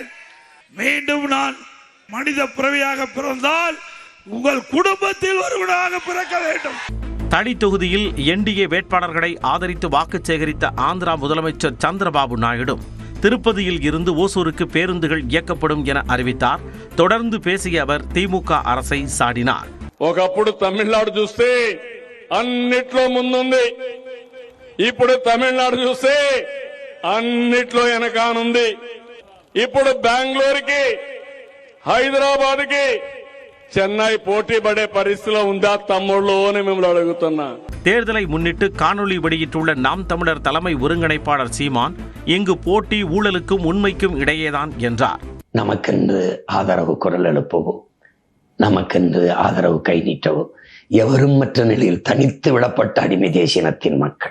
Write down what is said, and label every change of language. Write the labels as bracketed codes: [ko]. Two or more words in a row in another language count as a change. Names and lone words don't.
[ta] மீண்டும் நான் மனித பிறவியாக பிறந்தால் உங்கள் குடும்பத்தில் ஒருவனாக பிறக்க வேண்டும். தளி தொகுதியில் என்டிஏ வேட்பாளர்களை ஆதரித்து வாக்கு சேகரித்த ஆந்திரா முதலமைச்சர் சந்திரபாபு நாயுடு திருப்பதியில் இருந்து ஓசூருக்கு பேருந்துகள் இயக்கப்படும் என அறிவித்தார். தொடர்ந்து பேசிய அவர் திமுக அரசை சாடினார். [te] ఒకప్పుడు తమిళనాడు చూస్తే అన్నిట్లో ముందుంది, ఇప్పుడు తమిళనాడు చూస్తే అన్నిట్లో వెనకానుంది. ఇప్పుడు బెంగళూరుకి, హైదరాబాద్కి, చెన్నై పోటీ పడే పరిస్థితిలో ఉందా తమ్ముళ్ళు అని మిమ్మల్ని అడుగుతున్నా. [ta] தேர்தலை முன்னிட்டு காணொலி வெளியிட்டுள்ள நாம் தமிழர் தலைமை ஒருங்கிணைப்பாளர் சீமான் இங்கு போட்டி ஊழலுக்கும் உண்மைக்கும் இடையேதான் என்றார். நமக்கென்று ஆதரவு குரல் எழுப்பவோ, நமக்கென்று ஆதரவு கை நீட்டவோ எவரும் மற்ற நிலையில் தனித்து விடப்பட்ட அடிமை தேசியனத்தின் மக்கள்.